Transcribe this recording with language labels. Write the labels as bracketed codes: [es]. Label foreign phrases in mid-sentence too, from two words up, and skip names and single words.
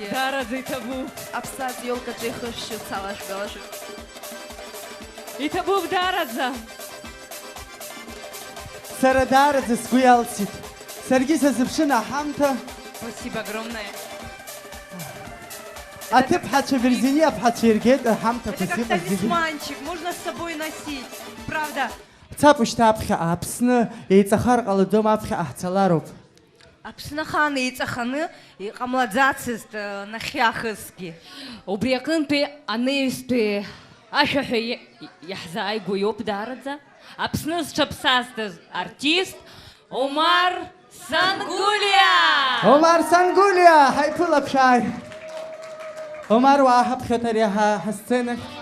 [ab] Дараӡа иҭабуп. Аԥсаӡ иолкаҿы ихышәшьы цалашәгалашәып. Иҭабуп дараӡа. Сара даараӡа сгәы иалсит. Саргьы сазыԥшын аҳамҭа. [ru] Спасибо огромное. [ab] Аҭыԥҳацәа Верзини аԥҳацәа иргеит аҳамҭақәа [ru] Это как [ab] сыҟаз зегьы. [ru] талисманчик, можно с собой носить. Правда. [ab] Цап ушьҭа аԥхьа Аԥсны еиҵахар ҟалаӡом, аԥхьа ҟаҳцалароуп. Аԥсны ахаан еиҵаханы иҟамлаӡацызт нахьхьаахысгьы. Убри аҟынтәи анаҩстәи ашәаҳәа иаҳзааигәо иоуп дараӡа. Аԥсны зҽаԥсазтыз артист Омар Сангулиа. Омар Сангулиа, ҳаиԥылап-шааи. Омар уааҳаԥхьоит ари ҳасценахь.